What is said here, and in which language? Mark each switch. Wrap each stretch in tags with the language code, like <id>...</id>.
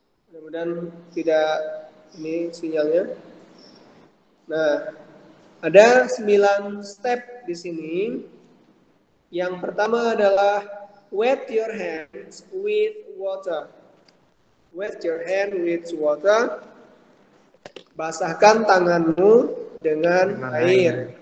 <id>Mudah-mudahan tidak ini sinyalnya. Nah, ada 9 step di sini. Yang pertama adalah</id> <en>wet your hands with water. Wet your hand with water.</en> <id>Basahkan tanganmu dengan air.</id>